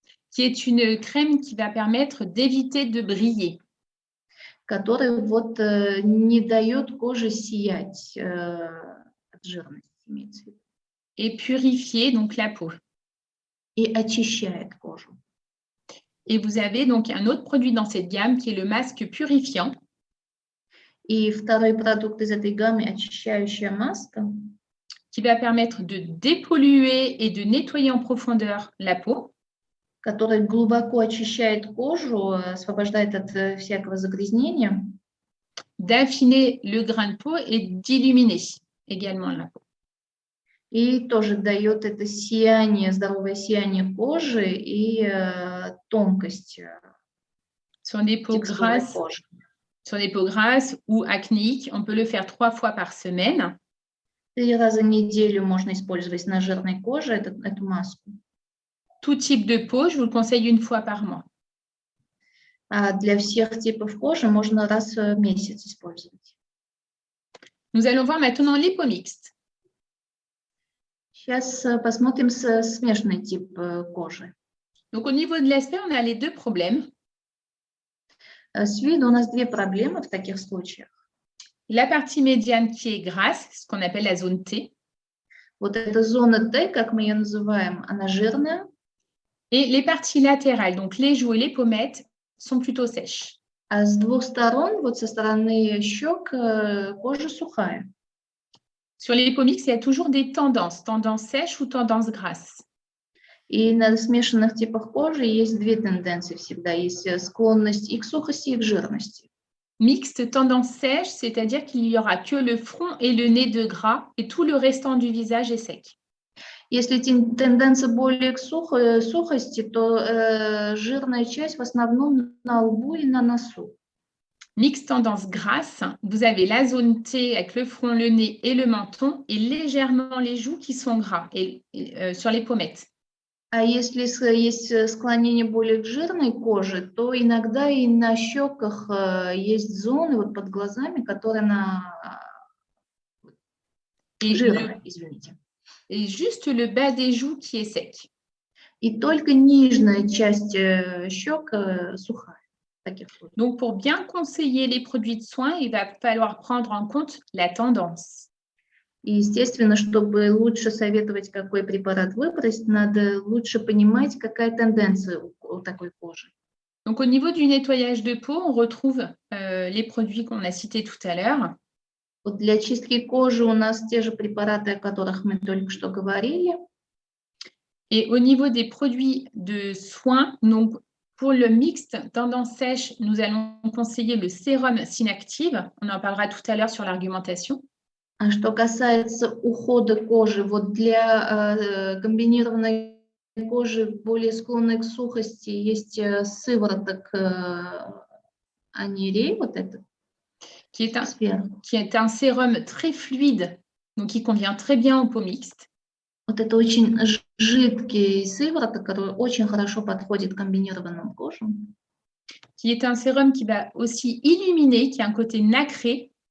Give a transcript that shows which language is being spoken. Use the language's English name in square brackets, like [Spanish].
[French] Qui est une crème qui va permettre d'éviter de briller. [Russian] Который вот не дает коже сиять от жирности, имеется в виду. [French] Et purifier donc la peau. [Russian] И очищает кожу. [French] Et vous avez donc un autre produit dans cette gamme qui est le masque purifiant. [Russian] И второй продукт из этой гаммы – очищающая маска, [French] qui va permettre de dépolluer et de nettoyer en profondeur la peau. [Russian] который глубоко очищает кожу, освобождает от всякого загрязнения. [French] D'affiner le grain de peau et d'illuminer également la peau. [Russian] И тоже дает это сияние, здоровое сияние кожи и тонкость [French] Sur des peaux [Russian] текстуры [French] grasses, [Russian] кожи. [French] sur des peaux grasses ou acnéiques, on peut le faire 3 fois par semaine. [Russian] 3 раза в неделю можно использовать на жирной коже эту маску. [French] Tout type de peau, je vous le conseille 1 fois par mois. [Russian] А для всех типов кожи можно раз в месяц использовать. [French] Nous allons voir maintenant les peaux mixtes. [Russian] Сейчас посмотрим смешанный тип кожи. [French] Donc, au niveau de l'aspect, on a les 2 problèmes. [Russian] С виду у нас 2 проблемы в таких случаях. [French] La partie médiane qui est grasse, ce qu'on appelle la zone T, [Russian] Вот эта зона Т, как мы ее называем, она жирная. [French] et les parties latérales, donc les joues et les pommettes, sont plutôt sèches. [Russian] А с 2 сторон, вот со стороны щек, кожа сухая. [French] Sur les peaux mixtes, il y a toujours des tendances, tendance sèche ou tendance grasse. [Russian] И на смешанных типах кожи есть 2 тенденции всегда. Есть склонность и к сухости, и к жирности. [French] Mixte, tendance sèche, c'est-à-dire qu'il n'y aura que le front et le nez de gras et tout le restant du visage est sec. [Russian] Если тенденция более к сухости, то жирная часть в основном на лбу и на носу. [French] Mixte, tendance grasse, vous avez la zone T avec le front, le nez et le menton et légèrement les joues qui sont gras et sur les pommettes. [Russian] А если есть склонение более к жирной коже, то иногда и на щеках есть зоны вот под глазами, которые жирные, извините. [French] Et juste le bas des joues qui est sec. [Russian] И только нижняя часть щек сухая. [French] Donc, pour bien conseiller les produits de soins, il va falloir prendre en compte la tendance. [Russian] И, естественно, чтобы лучше советовать, какой препарат выбрать, надо лучше понимать, какая тенденция у такой кожи. [French] Donc, au niveau du nettoyage de peau, on retrouve les produits qu'on a cités tout à l'heure. [Russian] Вот для чистки кожи у нас те же препараты, о которых мы только что говорили. [French] Et au niveau des produits de soins, donc pour le mixte tendance sèche, nous allons conseiller le sérum Synactive. On en parlera tout à l'heure sur l'argumentation. [Russian] А что касается ухода кожи, вот для комбинированной кожи, более склонной к сухости, есть сывороток анирей, вот этот. [French] Qui est un sérum très fluide, donc qui convient très bien aux peaux mixtes. [Russian] Вот это очень жидкий сывороток, который очень хорошо подходит к комбинированным кожам. [French] Qui est un sérum qui va aussi illuminer, qui a un côté nacré.